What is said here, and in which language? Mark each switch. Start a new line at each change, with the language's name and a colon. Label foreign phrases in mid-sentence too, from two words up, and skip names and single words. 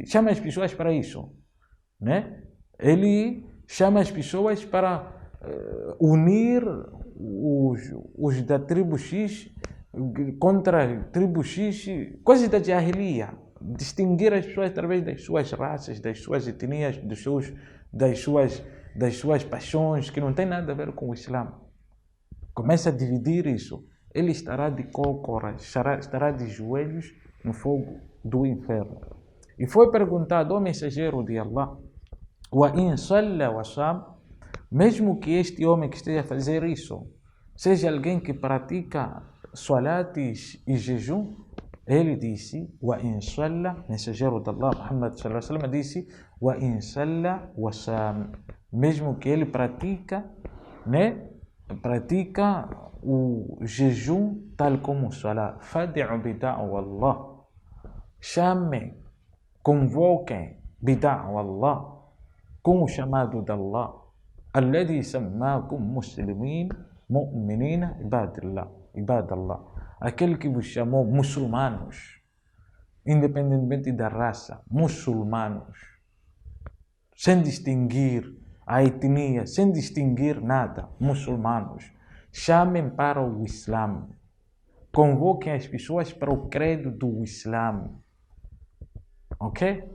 Portuguese: Chama as pessoas para isso, né? Ele chama as pessoas para unir os da tribo X contra a tribo X, coisas da jahiliya, distinguir as pessoas através das suas raças, das suas etnias, das suas paixões, que não tem nada a ver com o Islã. Começa a dividir isso. Ele estará de cócoras, estará de joelhos no fogo do inferno. E foi perguntado ao mensageiro de Allah:
Arabic: وإن صلى وصام,
Portuguese: mesmo que este homem que esteja a fazer isso seja alguém que pratica salates e jejum, ele disse:
Arabic: وإن صلى,
Portuguese: mensageiro de Allah Muhammad
Arabic: صلى الله عليه وسلم
Portuguese: disse:
Arabic: وإن صلى وصام,
Portuguese: mesmo que ele pratica, né? Pratica o jejum tal como o salat.
Arabic: فادعوا بدعوى الله,
Portuguese: chamem, convoquem
Arabic: بدعوى الله,
Portuguese: com o chamado de Allah,
Arabic: الذي سماكم مسلمين مؤمنين عباد الله,
Portuguese: aquele que vos chamou muçulmanos, independentemente da raça, muçulmanos, sem distinguir a etnia, sem distinguir nada, muçulmanos. Chamem para o Islã, convoquem as pessoas para o credo do Islã, ok?